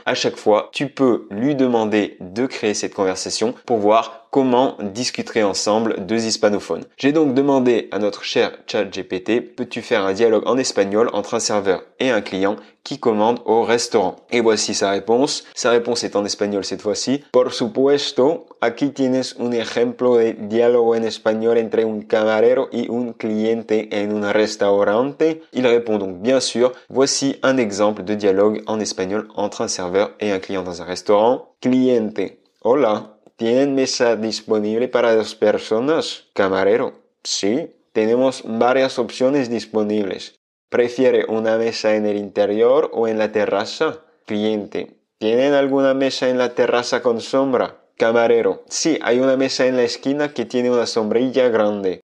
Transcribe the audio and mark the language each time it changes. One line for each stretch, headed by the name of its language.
French: À chaque fois, tu peux lui demander de créer cette conversation pour voir comment discuter ensemble deux hispanophones. J'ai donc demandé à notre cher ChatGPT, peux-tu faire un dialogue en espagnol entre un serveur et un client qui commande au restaurant? Et voici sa réponse. Sa réponse est en espagnol cette fois-ci.
Spanish: Por supuesto, aquí tienes un ejemplo de diálogo en español entre un camarero y un cliente en un restaurante.
French: Il répond donc bien sûr, voici un exemple de dialogue en espagnol entre un serveur et un client dans un restaurant.
Spanish: Cliente, hola. ¿Tienen mesa disponible para 2 personas? Camarero, sí, tenemos varias opciones disponibles. ¿Prefiere una mesa en el interior o en la terraza? Cliente, ¿tienen alguna mesa en la terraza con sombra? Camarero, sí, hay una mesa en la esquina que tiene una sombrilla grande.